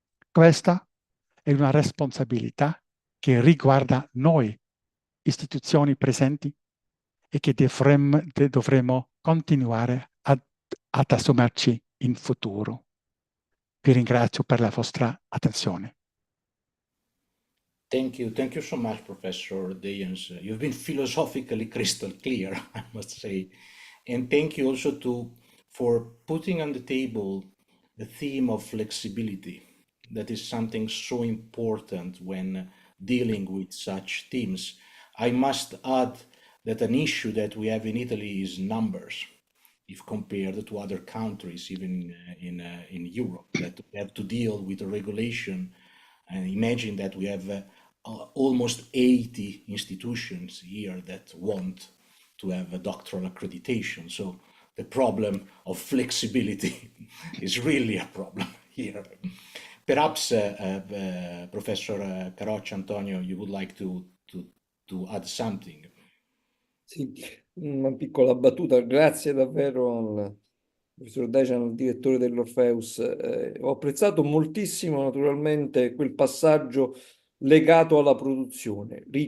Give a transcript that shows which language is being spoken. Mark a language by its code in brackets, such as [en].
[it] Questa è una responsabilità che riguarda noi, istituzioni presenti, e che dovremo continuare ad assumerci in futuro. Vi ringrazio per la vostra attenzione. [en] Thank you so much, Professor Dayens. You've been philosophically crystal clear, I must say. And thank you also for putting on the table the theme of flexibility. That is something so important when dealing with such themes. I must add that an issue that we have in Italy is numbers, if compared to other countries, even in Europe, that we have to deal with a regulation. And imagine that we have almost 80 institutions here that want to have a doctoral accreditation. So the problem of flexibility is really a problem here. Perhaps, Professor Caroccia, Antonio, you would like to add something. [it] Sì, una piccola battuta. Grazie davvero al professor Dacian, il direttore dell'Orpheus. Ho apprezzato moltissimo naturalmente quel passaggio legato alla produzione.